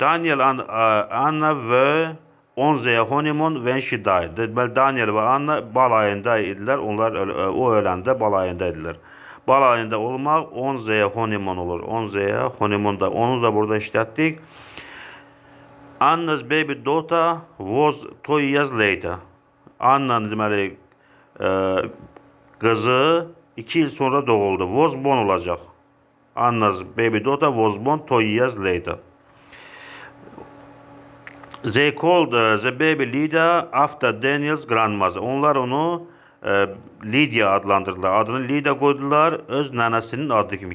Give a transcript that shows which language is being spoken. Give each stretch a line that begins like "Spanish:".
English: Daniel and Anna were on their honeymoon when she died.
Azerbaijani: Deməli Daniel və Anna balayında idilər. Onlar o öləndə balayında idilər. Balayında olmaq
English: on their honeymoon
Azerbaijani: olur. On their honeymoon da onu da burada işlətdik.
English: Anna's baby daughter was 2 years later.
Azerbaijani: Anna'nın deməli qızı 2 il sonra doğuldu.
English: Was born
Azerbaijani: olacaq.
English: Anna's baby daughter was born 2 years later. They called the baby Lydia after Daniel's grandmother.
Azerbaijani: Onlar onu Lydia adlandırdılar. Adını Lydia koydular öz nənəsinin adı kimi.